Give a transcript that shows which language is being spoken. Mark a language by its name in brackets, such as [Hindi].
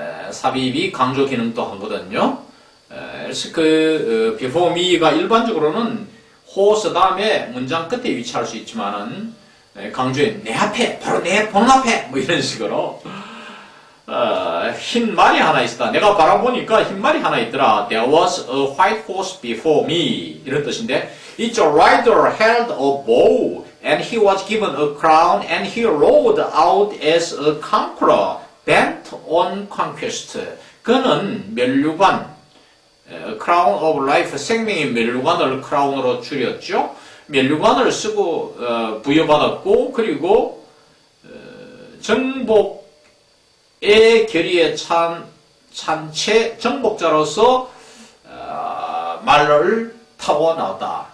[Korean] 삽입이 강조 기능도 하거든요. 그래서 [English] before me [Korean] 가 일반적으로는 horse 다음에 문장 끝에 위치할 수 있지만은 강조에 내 앞에, 바로 내 보는 앞에, 이런 식으로 흰 말이 하나 있었다. 내가 바라보니까 흰 말이 하나 있더라. [English] There was a white horse before me. [Korean] 이런 뜻인데, [English] Its rider held a bow, and he was given a crown, and he rode out as a conqueror, bent on conquest. [Korean] 그는 면류관, [English] crown of life, [Korean] 생명의 면류관을 크라운으로 줄였죠. 면류관을 쓰고 부여받았고, 그리고 정복의 결의에 찬 채 정복자로서 말을 타고 나왔다.